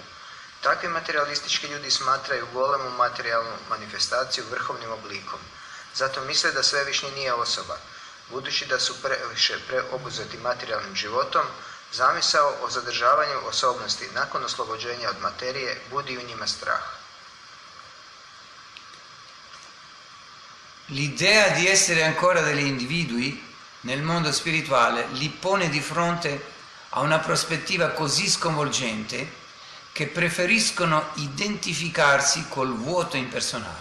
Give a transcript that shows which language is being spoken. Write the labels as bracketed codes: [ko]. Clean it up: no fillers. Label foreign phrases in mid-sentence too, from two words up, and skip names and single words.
[hr] Takvi materialistički ljudi smatraju golemu materijalnu manifestaciju vrhovnim oblikom. Zato misle da svevišnji nije osoba. Budući da su previše preobuzeti materijalnim životom, zamisao o zadržavanju osobnosti nakon oslobođenja od materije budi u njima strah. [it] L'idea di essere ancora degli individui nel mondo spirituale li pone di fronte a una prospettiva così sconvolgente che preferiscono identificarsi col vuoto impersonale.